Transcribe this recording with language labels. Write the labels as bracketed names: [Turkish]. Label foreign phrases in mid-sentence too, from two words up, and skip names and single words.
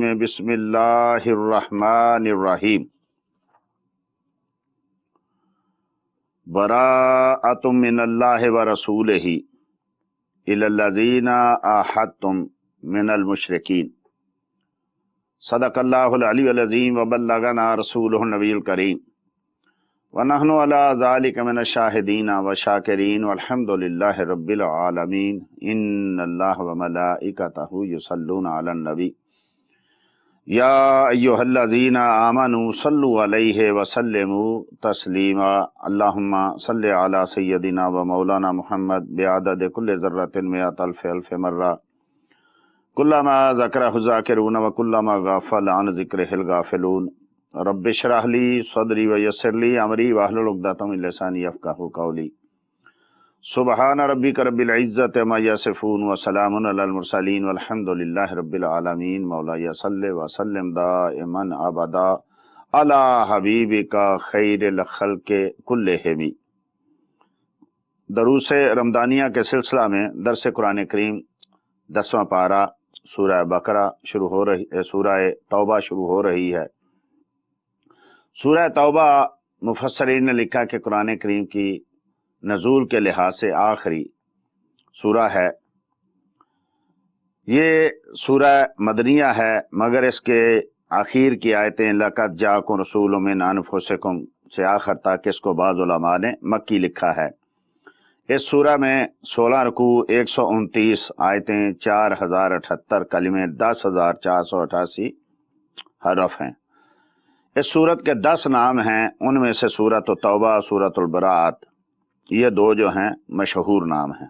[Arabic] بسم الله الرحمن الرحيم. براءة من الله ورسوله إلى الذين عاهدتم من المشركين. صدق الله العلي العظيم وبلغنا رسوله النبي الكريم ونحن على ذلك من الشاهدين وشاكرين والحمد لله رب العالمين. إن الله وملائكته يصلون على النبي يا أيها الذين آمنوا صلوا عليه وسلموا تسليما. اللهم صل على سيدنا ومولانا محمد بعدد كل ذرة مائة ألف مرة كلما ذكره الذاكرون وكلما غفل عن ذكره الغافلون. رب اشرح لي صدري ويسر لي أمري واحلل عقدة من لساني يفقهوا قولي. سبحان ربك رب العزة عما يصفون وسلام على المرسلين والحمد لله رب العالمين. مولاي صل وسلم دائما أبدا على حبيبك خير الخلق كلهم. [Urdu] دروس رمضانیہ کے سلسلہ میں درس قرآن کریم 10واں پارہ سورہ بقرہ شروع ہو رہی ہے، سورہ توبہ شروع ہو رہی ہے. سورہ توبہ مفسرین نے لکھا کہ قرآن کریم کی نزول کے لحاظ سے آخری سورہ ہے. یہ سورہ مدنیہ ہے، مگر اس کے آخر کی آیتیں [Arabic] لقد جاءكم رسول من أنفسكم [Urdu] سے آخر تک اس کو بعض علما نے مکی لکھا ہے. اس سورہ میں 16 رکوع، 129 آیتیں، 4078 کلمے، 10,488 حرف ہیں. اس سورت کے 10 نام ہیں، ان میں سے سورت توبہ، سورۃ البراءت، یہ دو جو ہیں مشہور نام ہیں.